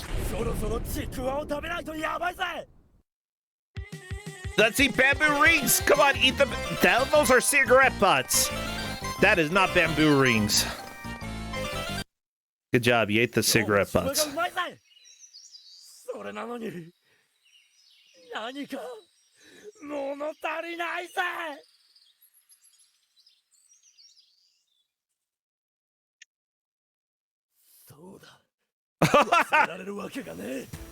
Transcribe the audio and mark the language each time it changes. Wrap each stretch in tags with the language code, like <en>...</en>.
<ja>そろそろちくわを食べないとやばいぜ。</ja> <en>Let's eat bamboo rings. Come on, eat them. Those are cigarette butts. That is not bamboo rings. Good job. You ate the cigarette butts.</en> <ja>うまいぜ。それなのに何か物足りないぜ。そうだ。捨てられるわけがねえ。</ja>